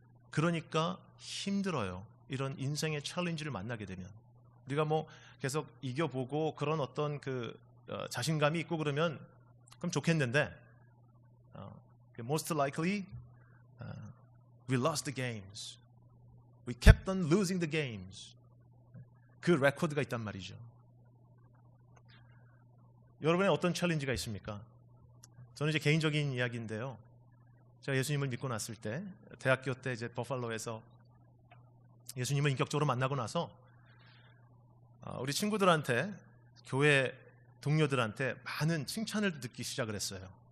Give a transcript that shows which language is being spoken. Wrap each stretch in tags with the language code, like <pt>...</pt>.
<ko>그러니까 힘들어요. 이런 인생의 챌린지를 만나게 되면 우리가 뭐 계속 이겨보고 그런 어떤 그 자신감이 있고 그러면 그럼 좋겠는데</ko> <en>most likely we lost the games. We kept on losing the games.</en> <ko>그 레코드가 있단 말이죠. 여러분의 어떤 챌린지가 있습니까? 저는 이제 개인적인 이야기인데요. 제가 예수님을 믿고 났을 때 대학교 때 이제 버팔로에서 예수님을 인격적으로 만나고 나서 우리 친구들한테 교회 동료들한테 많은 칭찬을 듣기 시작을 했어요.</ko>